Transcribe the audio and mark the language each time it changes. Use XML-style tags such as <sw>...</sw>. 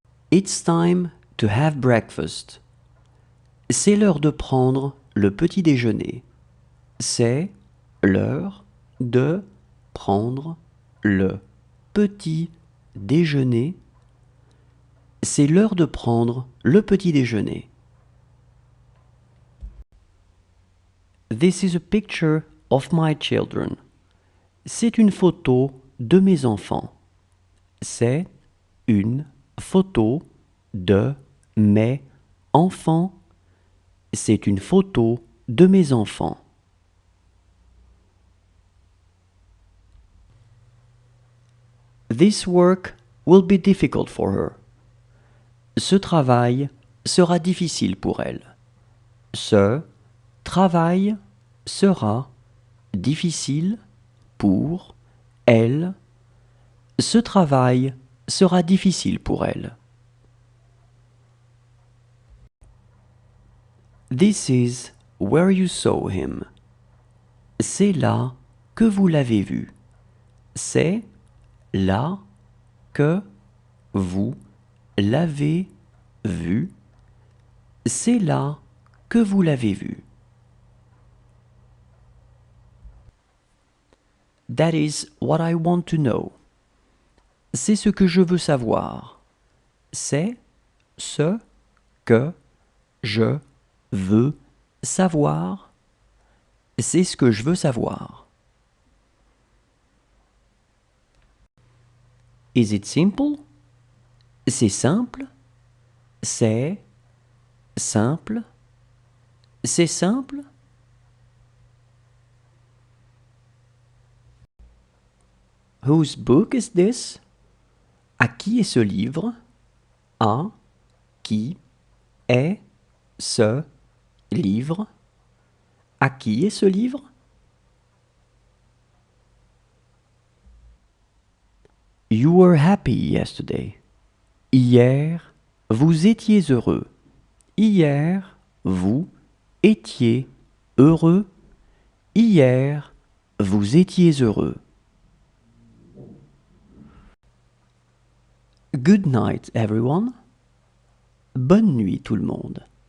<en>It's time to have breakfast.</en> <fr>C'est l'heure de prendre le petit déjeuner. C'est l'heure de prendre le petit déjeuner. C'est l'heure de prendre le petit déjeuner.</fr> <en>This is a picture of my children.</en> <fr>C'est une photo de mes enfants. C'est une photo de mes enfants. C'est une photo de mes enfants.</fr> <en>This work will be difficult for her.</en> <fr>Ce travail sera difficile pour elle. Ce travail sera difficile pour elle. Ce travail sera difficile pour elle.</fr> <en>This is where you saw him.</en> <fr>C'est là que vous l'avez vu. C'est là que vous l'avez vu. C'est là que vous l'avez vu.</fr> <en>That is what I want to know.</en> <fr>C'est ce que je veux savoir. C'est ce que je veux savoir. C'est ce que je veux savoir.</fr> <en>Is it simple?</en> <fr>C'est simple. C'est simple. C'est simple.</fr> <en>Whose book is this?</en> <fr>À qui est ce livre? À qui est ce livre? À qui est ce livre?</fr> <en>You were happy yesterday.</en> <fr>Hier, vous étiez heureux. Hier, vous étiez heureux. Hier, vous étiez heureux.</fr> <en>Good night, everyone.</en> <fr>Bonne nuit, tout le monde.</fr>